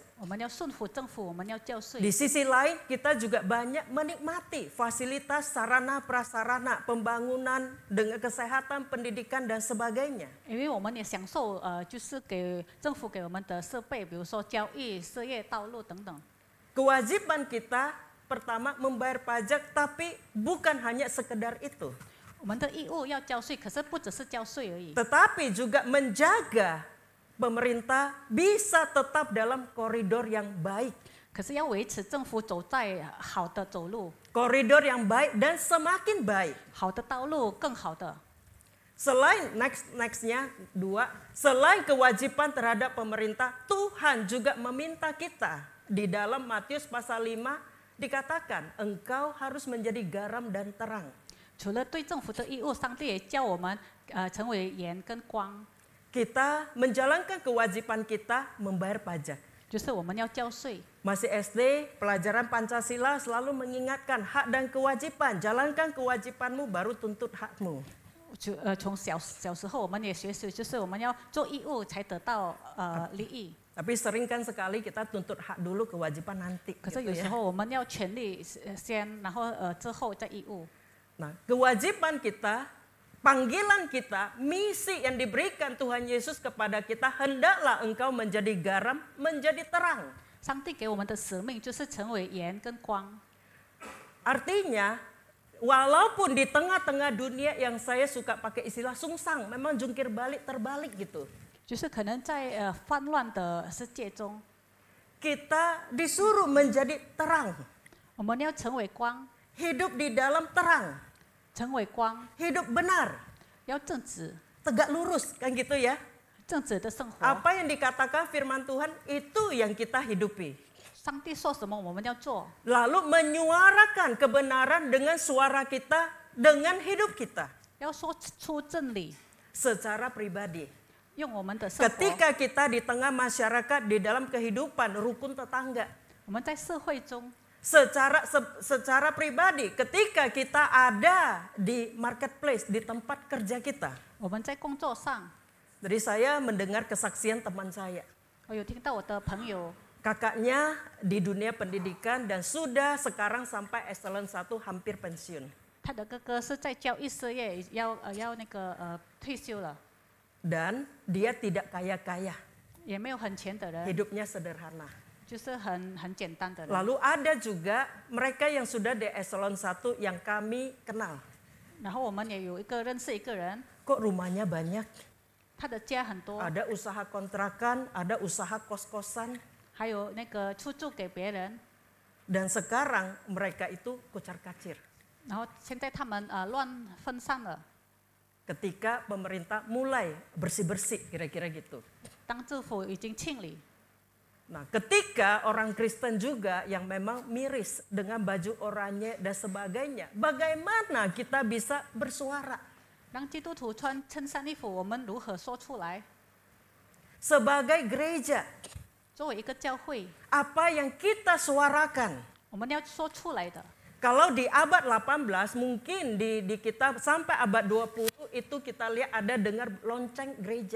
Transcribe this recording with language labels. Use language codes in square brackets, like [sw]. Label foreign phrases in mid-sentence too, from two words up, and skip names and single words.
[zh] 我们要顺服政府，我们要交税。 [id] Di sisi lain kita juga banyak menikmati fasilitas sarana prasarana pembangunan dengan kesehatan, pendidikan dan sebagainya. [zh] 因为我们也享受就是给政府给我们的设备，比如说教育、事业、道路等等。 [id] Kewajiban kita pertama membayar pajak, tapi bukan hanya sekedar itu. [zh] 我们的义务要交税，可是不只是交税而已， [id] Tetapi juga menjaga pemerintah bisa tetap dalam koridor yang baik. [zh] 可是要维持政府走在好的走路、 [id] Koridor yang baik dan semakin baik. [zh] 好的道路、更好的。 [id] Selain nextnya 2, selain kewajiban terhadap pemerintah, Tuhan juga meminta kita. Di dalam Matius pasal 5 dikatakan, engkau harus menjadi garam dan terang. [zh] 除了对政府的义务，上帝也教我们成为盐跟光， [id] Kita menjalankan kewajiban kita membayar pajak. [zh] 就是我们要交税。 [id] Masih SD, pelajaran Pancasila selalu mengingatkan hak dan kewajiban. Jalankan kewajibanmu baru tuntut hakmu. [zh] 从小时候我们也学习，就是我们要做义务才得到利益。 [id] Tapi sering kan sekali kita tuntut hak dulu, kewajiban nanti. [zh] 可是 [id] gitu [zh] 有时 [id] ya. [zh] 候我们要权利先，然后之后再义务。 [id] Nah, kewajiban kita, panggilan kita, misi yang diberikan Tuhan Yesus kepada kita, hendaklah engkau menjadi garam, menjadi terang. [zh] 上帝给我们的使命就是成为盐跟光。 [id] Artinya, walaupun di tengah-tengah dunia yang saya suka pakai istilah sungsang, memang jungkir balik terbalik gitu. [zh] 就是可能在纷乱的世界中， [id] Kita disuruh menjadi terang, [zh] 我们要成为光， [id] hidup di dalam terang, [zh] 成为光， [id] hidup benar, [zh] 要正直， [id] tegak lurus kan gitu ya. [zh] 正直的生活。 [id] Apa yang dikatakan firman Tuhan itu yang kita hidupi. [zh] 上帝说什么，我们要做， [id] Lalu menyuarakan kebenaran dengan suara kita, dengan hidup kita [zh] 要说出真理， [id] secara pribadi. [zh] 用我们的生活。 [id] Ketika kita di tengah masyarakat, di dalam kehidupan rukun tetangga, [zh] 我们在社会中， [id] secara pribadi, ketika kita ada di marketplace, di tempat kerja kita. [zh] 我们在工作上， [id] Jadi saya mendengar kesaksian teman saya. [zh] 我有听到我的朋友， [id] Kakaknya di dunia pendidikan dan sudah sekarang sampai eselon 1 hampir pensiun. [zh] 他的哥哥是在教育事业，要退休了， [id] Dan dia tidak kaya-kaya, [zh] 也没有很钱的人， [id] hidupnya sederhana. [zh] 就是很简单的人。 [id] Lalu ada juga mereka yang sudah di eselon 1 yang kami kenal. [zh] 然后我们也有认识一个人， [id] Kok rumahnya banyak? [zh] 他的家很多， [id] Ada usaha kontrakan, ada usaha kos-kosan. [zh] 还有出租给别人。 [id] Dan sekarang mereka itu kocar-kacir. [zh] 然后现在他们乱分散了。 [id] Ketika pemerintah mulai bersih-bersih kira-kira gitu. [zh] 当政府已经清理， [id] Nah, ketika orang Kristen juga yang memang miris dengan baju oranye dan sebagainya, bagaimana kita bisa bersuara? [zh] 当基督徒穿衬衫衣服，我们如何说出来？ [id] Sebagai gereja, [zh] 作为一个教会， [id] apa yang kita suarakan? [zh] 我们要说出来的。 [id] Kalau di abad 18 mungkin di kita sampai abad 20 itu kita lihat ada dengar lonceng gereja.